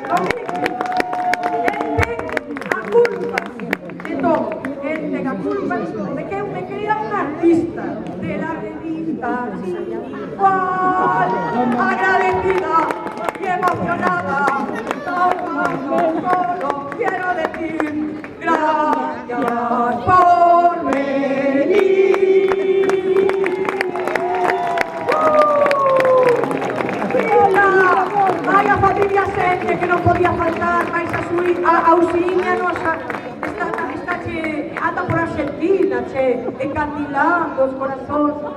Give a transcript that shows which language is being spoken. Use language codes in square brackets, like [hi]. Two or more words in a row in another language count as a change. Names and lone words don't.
[es] el tenga culpa de todo, el tenga culpa de que me crea un artista de la revista sin igual, agradecida y emocionada, solo quiero decir gracias por venir. [gl] Vai a familia Sete, que non podía faltar, vais a Auxiña nosa, está che, anda por Argentina, che, encandilando os corazóns.